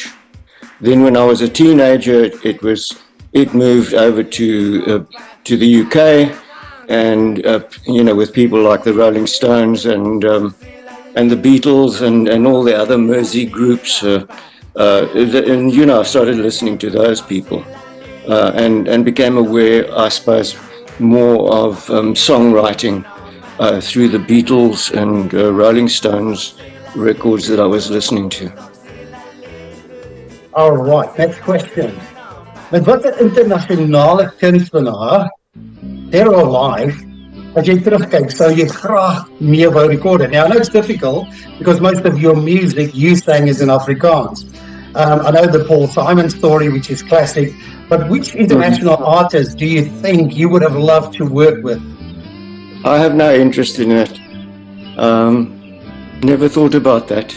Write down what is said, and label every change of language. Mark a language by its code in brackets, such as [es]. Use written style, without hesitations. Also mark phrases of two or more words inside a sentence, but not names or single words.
[en] Then when I was a teenager, it moved over to the UK, and with people like the Rolling Stones and the Beatles and all the other Mersey groups, and I started listening to those people, and became aware, I suppose, more of songwriting through the Beatles and Rolling Stones records that I was listening to. All right, next question. [af] Met watter internasionale kunstenaar, [en] dead or alive, [af] as jy terugkyk, sou jy graag mee wou [en] record it? Now, I know it's difficult because most of your music you sang is in Afrikaans. I know the Paul Simon story, which is classic, but which international artists do you think you would have loved to work with? I have no interest in that. Never thought about that.